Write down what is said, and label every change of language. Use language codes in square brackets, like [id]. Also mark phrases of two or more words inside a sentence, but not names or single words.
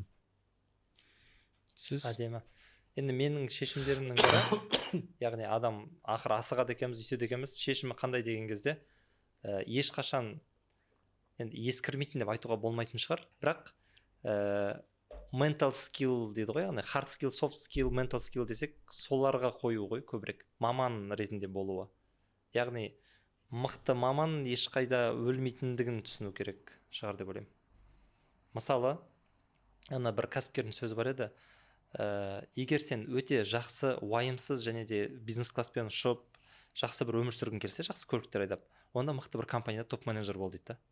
[kk] Сіз әдемі. Енді менің шешімдерімнің бірі, яғни адам ақыры асығады екенбіз, үйтеді екенбіз, шешімі қандай деген кезде ешқашан енді ескірмейтін деп айтуға болмайтын шығар, бірақ [en] mental skill [kk] дейді ғой, яғни [en] hard skill, soft skill, mental skill [kk] десек, соларға қою ғой көбірек, маман ретінде болуы. Яғни мықты маман ешқайда өлмейтіндігін түсіну керек шығар деп ойлаймын. Мысалы, ана бір кәсіпкердің сөзі бар еді, егер сен өте жақсы, уайымсыз және де бизнес класспен ұшып, жақсы бір өмір сүргің келсе, жақсы көліктер айдап, онда мықты бір компанияда [en] top manager [kk] бол дейді да.